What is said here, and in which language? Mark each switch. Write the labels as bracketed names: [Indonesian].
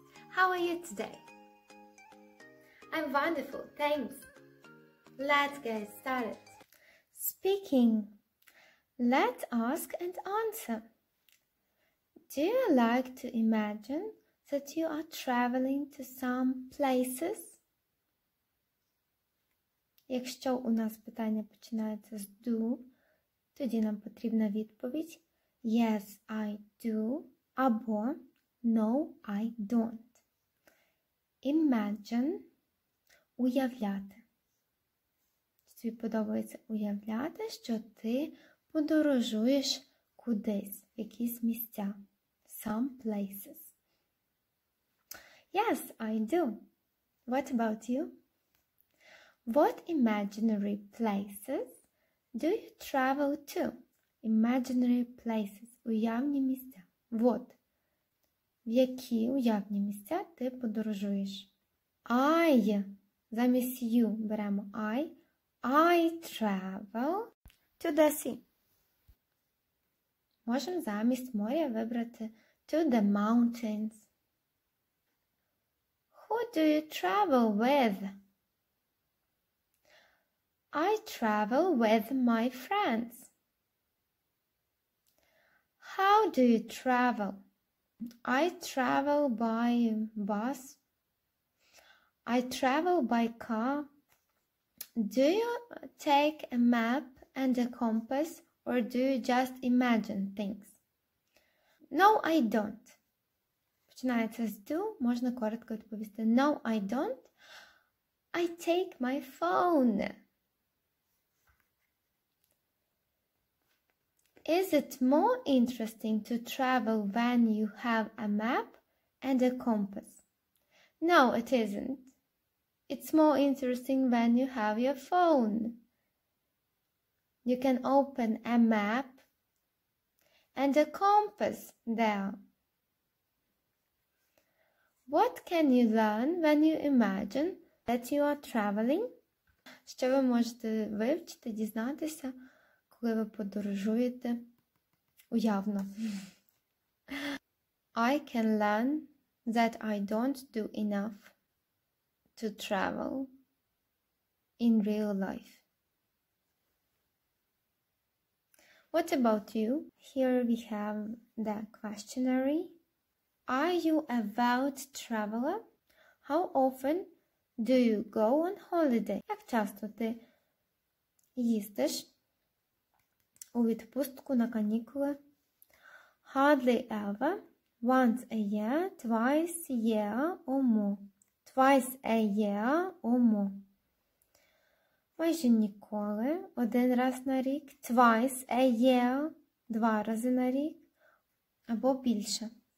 [English] How are you today? I'm wonderful, thanks. Let's get started. Speaking. Let's ask and answer. Do you like to imagine that you are traveling to some places? [Ukrainian] Якщо у нас питання починається з do, тоді нам потрібна відповідь [English] Yes, I do [Ukrainian] або [English] No, I don't. Imagine – уявляти. [Ukrainian] Тобі подобається уявляти, що ти подорожуєш кудись, в якісь місця. [English] Some places. Yes, I do. What about you? What imaginary places do you travel to? Imaginary places. [Ukrainian] Уявні місця. [English] What? [Ukrainian] В які уявні місця ти подорожуєш? [English] I. [Ukrainian] Замість you беремо I. [English] I travel to the sea. [Ukrainian] Можемо замість моря вибрати [English] to the mountains. Who do you travel with? I travel with my friends. How do you travel? I travel by bus. I travel by car. Do you take a map and a compass or do you just imagine things? No, I don't. [Ukrainian] Починається з do, можна коротко відповісти [English] No, I don't. I take my phone. Is it more interesting to travel when you have a map and a compass? No, it isn't. It's more interesting when you have your phone. You can open a map and a compass there. What can you learn when you imagine that you are traveling? [Ukrainian] Що ви можете вивчити, дізнатися, коли ви подорожуєте уявно? [English] I can learn that I don't do enough to travel in real life. What about you? Here we have the questionnaire. Are you a devout traveler? How often do you go on holiday? [Ukrainian] Як часто ти їздиш у відпустку на канікули? [English] Hardly ever. Once a year, twice a year or more. Twice a year or more. [Ukrainian] Майже ніколи. Один раз на рік. [English] Twice a year. [Ukrainian] Два рази на рік. Або більше.